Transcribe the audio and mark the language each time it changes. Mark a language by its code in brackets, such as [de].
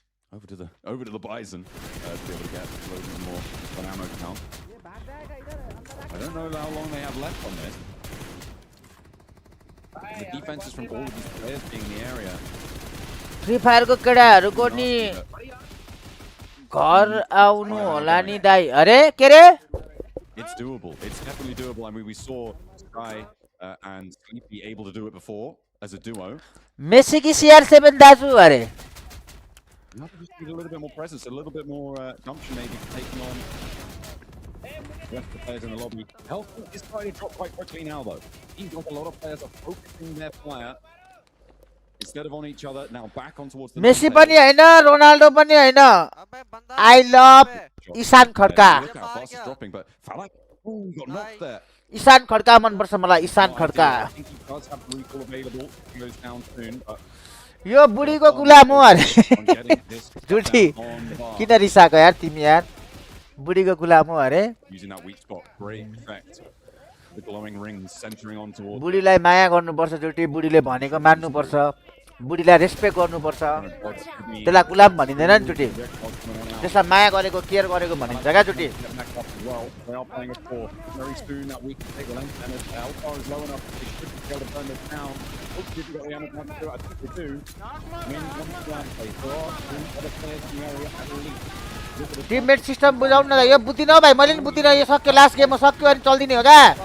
[en] Over to the Bison to be able to get a little bit more of an ammo count. I don't know how long they have left on this. The defenses from all of these players being in the area. [ne] Free Fire को केटाहरुको नि घर आउनु होला नि दाइ अरे के रे [en] It's doable. It's definitely doable. I mean, we saw Sky and Sleepy able to do it before as a duo. [ne] Messi Ki CR7 दाजु अरे [en] You have to just need a little bit more presence, a little bit more gumption maybe for taking on the rest of the players in the lobby. Health is starting to drop quite quickly now, though. Seems like a lot of players are focusing their fire instead of on each other. Now back on towards the [ne] Messi पनि हैन Ronaldo पनि हैन [en] I love [ne] Ishan Khadka [en] Look how fast it's dropping, but falak, ooh, got knocked there. [ne] Ishan Khadka मन पर्छ मलाई Ishan Khadka [en] I think he does have the recall available. He goes down soon, but [ne] यो बुढीको गुलाम हो अरे जुठी किन रिसाको यार तिमी यार बुढीको गुलाम हो अरे [en] using that weak spot, great effect. The glowing rings centering on towards. [ne] बुढीलाई माया गर्नुपर्छ जुठी बुढीले भनेको मान्नुपर्छ बुढीलाई रेस्पेक्ट गर्नुपर्छ त्यसलाई गुलाम भनिँदैन नि जुठी त्यसलाई माया गरेको केयर गरेको भनिन्छ क्या जुठी [en] They are playing a 4. Very soon that weak take will end, and if Alpha is low enough, they should be able to burn this down. Hopefully, if you've got the ammo to do it, I think they do. I mean, one flag play. There are 2 other players in the area at least. [ne] Teammate system बुझाउन न यो बुझिन भाइ मैले नि बुझिन यो सक्यो लास्ट गेममा सक्यो अनि चल्दिने हो क्या